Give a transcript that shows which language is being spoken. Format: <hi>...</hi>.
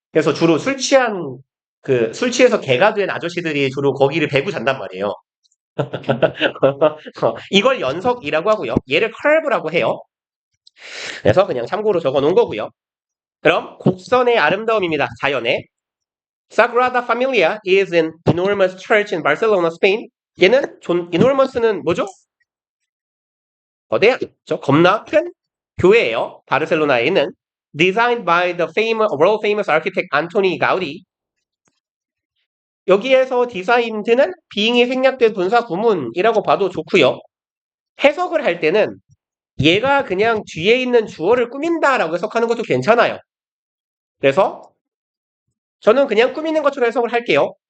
<ko>그래서 주로 술 취해서 개가 된 아저씨들이 주로 거기를 베고 잔단 말이에요. 이걸 연석이라고 하고요. 얘를 curve라고 해요. 그래서 그냥 참고로 적어 놓은 거고요. 그럼 곡선의 아름다움입니다. 자연의.</ko> <en>Sagrada Familia is an enormous church in Barcelona, Spain.</en> <ko>얘는 enormous는 뭐죠? 거대한, 겁나 큰 교회예요. 바르셀로나에 있는.</ko> <en>Designed by the world famous architect Antoni Gaudi.</en> <ko>여기에서 디자인드는 빙이 생략된 분사 구문이라고 봐도 좋고요. 해석을 할 때는 얘가 그냥 뒤에 있는 주어를 꾸민다라고 해석하는 것도 괜찮아요. 그래서 저는 그냥 꾸미는 것처럼 해석을 할게요.</ko>